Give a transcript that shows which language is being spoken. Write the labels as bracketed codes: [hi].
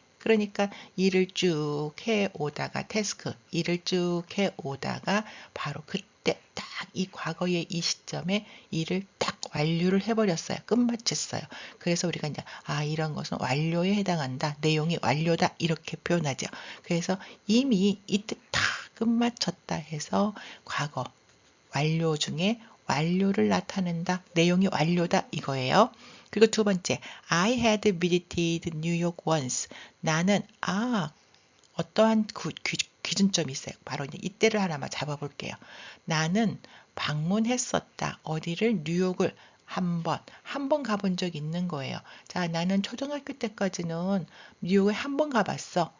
[ko] 그러니까 일을 쭉 해오다가 일을 쭉 해오다가 바로 그때 딱 이 과거의 이 시점에 일을 딱 완료를 해버렸어요. 끝마쳤어요. 그래서 우리가 이제 이런 것은 완료에 해당한다. 내용이 완료다. 이렇게 표현하죠. 그래서 이미 이때 다 끝마쳤다 해서 과거 완료 중에 완료를 나타낸다. 내용이 완료다 이거예요. 그리고 두 번째, [en] I had visited New York once. [ko] 나는 어떠한 기준점이 있어요. 바로 이제 이때를 하나만 잡아볼게요. 나는 방문했었다. 어디를? 뉴욕을 한 번 가본 적 있는 거예요. 자, 나는 초등학교 때까지는 뉴욕에 한 번 가봤어.